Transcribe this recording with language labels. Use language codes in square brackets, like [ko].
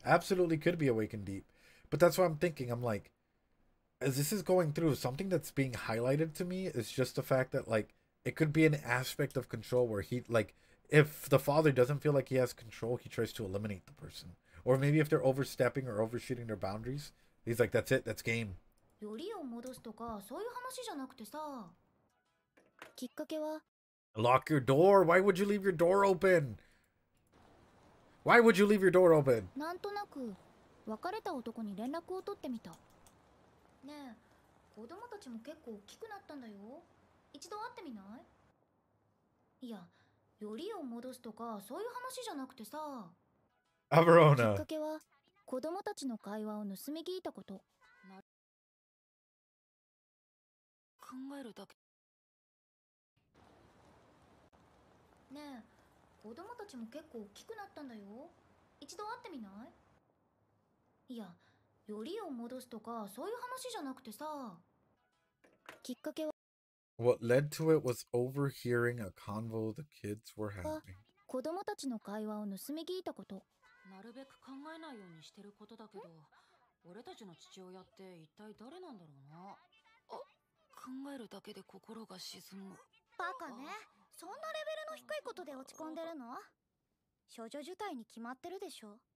[en] Absolutely could be Awakened Deep. But that's what I'm thinking. I'm like, as this is going through, something that's being highlighted to me is just the fact that, like, it could be an aspect of control where he, like, if the father doesn't feel like he has control, he tries to eliminate the person. Or maybe if they're overstepping or overshooting their boundaries, he's like, that's it, that's game. [ja] よりを戻すとかそういう話じゃなくてさ、きっかけは [en] Lock your door. Why would you leave your door open? Why would you leave your door open? [ja] なんとなく別れた男に連絡を取ってみた。ねえ、子供たちも結構大きくなったんだよ。一度会ってみない？いや、よりを戻すとかそういう話じゃなくてさ。きっ Averona. かけは子供たちの会話を盗み聞いたこと。考えるだけ。ねえ、子供たちも結構大きくなったんだよ。一度会ってみない？いや、よりを戻すとかそういう話じゃなくてさ。きっかけは [en] What led to it was overhearing a convo the kids were having. [ja] 子供たちの会話を盗み聞いたこと。なるべく考えないようにしてることだけど、俺たちの父親って一体誰なんだろうな。あ、考えるだけで心が沈む。バカね。そんなレベルの低いことで落ち込んでるの？少女受胎に決まってるでしょ。